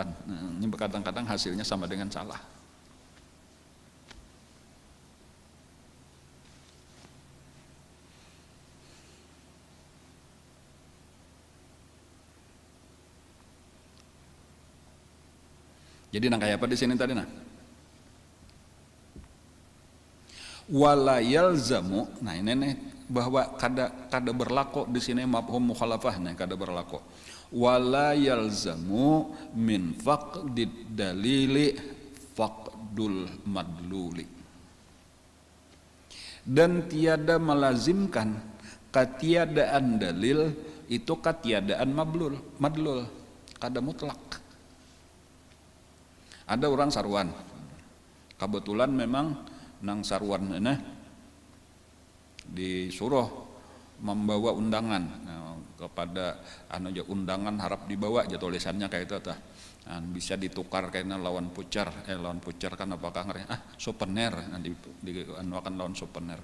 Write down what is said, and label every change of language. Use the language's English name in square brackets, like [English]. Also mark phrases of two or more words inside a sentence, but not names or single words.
[Banjar] Ini kadang-kadang hasilnya sama dengan salah. Jadi nang kayak apa di sini tadi nah? [Arabic] ولا يلزم, [Banjar] nah ini nih bahwa kada berlaku di sini [Arabic] مفهوم مخالفة [Banjar] nih kada berlaku. [Arabic] ولا يلزم من فقد الدليل فقد المدلول. [Banjar] Dan tiada melazimkan ketiadaan dalil itu ketiadaan madlul, kada mutlak. Ada orang sarwan, kebetulan memang nang sarwan ini disuruh membawa undangan kepada undangan harap dibawa aja tulisannya kayak itu bisa ditukar kayaknya lawan pucar kan apakah souvenir akan lawan souvenir.